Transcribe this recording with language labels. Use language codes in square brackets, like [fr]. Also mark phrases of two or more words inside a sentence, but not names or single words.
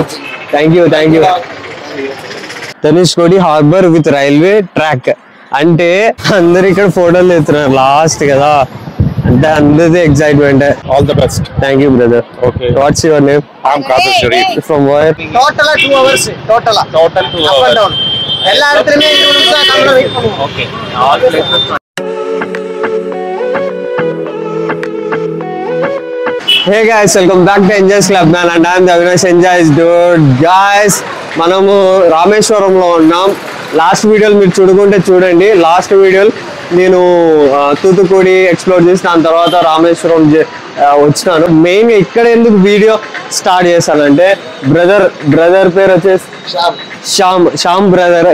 [en] thank you [te] ధనుష్కోడి [en] harbour with railway track [te] అంటే అందరు ఇక్కడ ఫోటోలు తీస్తున్నారు లాస్ట్ కదా అంటే అందరిది ఎక్సైట్మెంట్. [en] All the best. Thank you brother. ఓకే What's your name? ఐఎమ్ కాదర్ షరీఫ్. From where? total 2 hours total 2 hours [kn] ಎಲ್ಲ ಅರ್ಥನೇ 2 ನಿಮಿಷ ಕಮ್ಮಿ ವೇಟ್ ಮಾಡಿ. [en] OK all places. Hey guys, welcome back to Enjoy's Club man and I'm the Avinash Enjoy's dude. Guys, [te] మనము రామేశ్వరంలో ఉన్నాం. లాస్ట్ వీడియోలు మీరు చూడండి. లాస్ట్ వీడియోలు నేను తూతుకుడి ఎక్స్ప్లోర్ చేసి దాని తర్వాత రామేశ్వరం వచ్చినాను. మెయిన్ ఇక్కడ ఎందుకు [en] video start [te] చేశానంటే బ్రదర్ పేరు వచ్చేసి శ్యామ్ బ్రదర్.